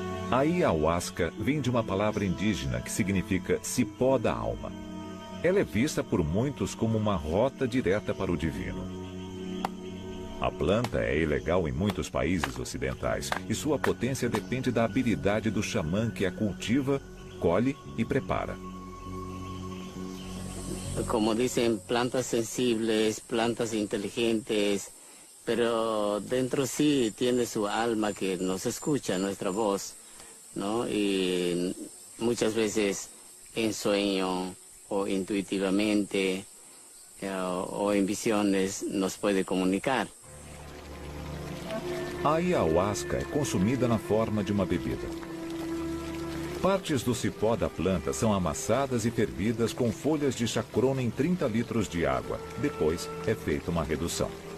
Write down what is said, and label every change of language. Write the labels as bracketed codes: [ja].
[pt] A ayahuasca vem de uma palavra indígena que significa cipó da alma. Ela é vista por muitos como uma rota direta para o divino. A planta é ilegal em muitos países ocidentais e sua potência depende da habilidade do xamã que a cultiva, colhe e prepara. [es] Como dicen, plantas sensibles, plantas inteligentes, pero dentro sí tiene su alma que nos escucha, nuestra voz, ¿no? Y muchas veces en sueño o intuitivamente o en visiones nos puede comunicar. [pt] A ayahuasca é consumida na forma de uma bebida. Partes do cipó da planta são amassadas e fervidas com folhas de chacrona em 30 litros de água. Depois é feita uma redução.